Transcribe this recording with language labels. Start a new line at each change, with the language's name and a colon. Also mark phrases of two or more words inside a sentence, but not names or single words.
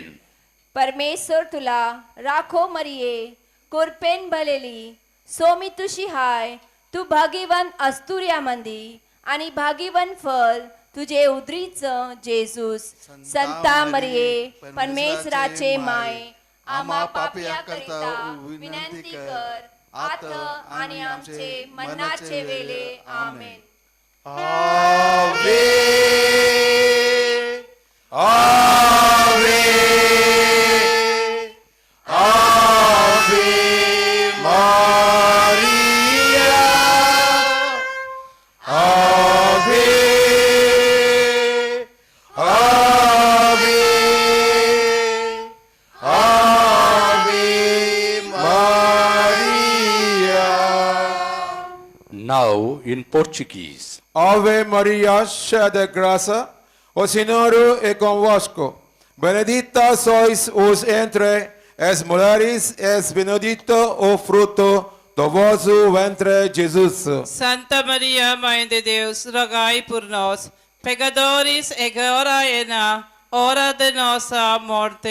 Marathi: परमेश्वर तुला राखो मरिये, कुरपेन भलेली, सोमी तुशी हाय तू भाग्यवान अस्तुर्यामंदी आणि भाग्यवान फल तुझे उदरीचं जेजूस संता मरिये परमेश्वराचे माय आम्हा पापिया करता विनंती कर आता आणि आमचे मरणाचे वेळे आमेन.
Latin: Ave ave ave Maria ave ave ave Maria.
English: Now in Portuguese.
Portuguese: Ave Maria, cheia de graça, o Senhor é convosco. Benedita sois os entre as mulheres, es benedito o fruto do vosso ventre, Jesus. Santa Maria, Mãe de Deus, rogai por nós, pecadores, agora e na hora de nossa morte.